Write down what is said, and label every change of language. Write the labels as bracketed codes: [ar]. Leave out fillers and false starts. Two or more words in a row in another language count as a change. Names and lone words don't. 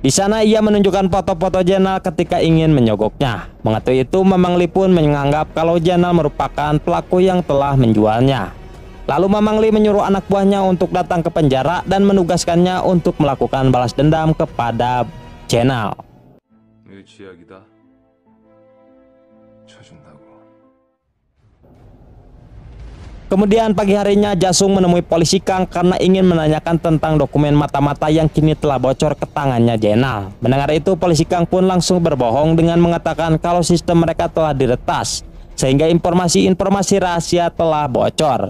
[id] Di sana ia menunjukkan foto-foto Jenal ketika ingin menyogoknya. Mengetahui itu, Mamang Li pun menganggap kalau Jenal merupakan pelaku yang telah menjualnya. Lalu Mamang Li menyuruh anak buahnya untuk datang ke penjara dan menugaskannya untuk melakukan balas dendam kepada Jenal. [ko] 이거 쥐약이다. 쳐준다고. [id] Kemudian pagi harinya Jasung menemui polisi Kang karena ingin menanyakan tentang dokumen mata-mata yang kini telah bocor ke tangannya Jenal. Mendengar itu, polisi Kang pun langsung berbohong dengan mengatakan kalau sistem mereka telah diretas sehingga informasi-informasi rahasia telah bocor.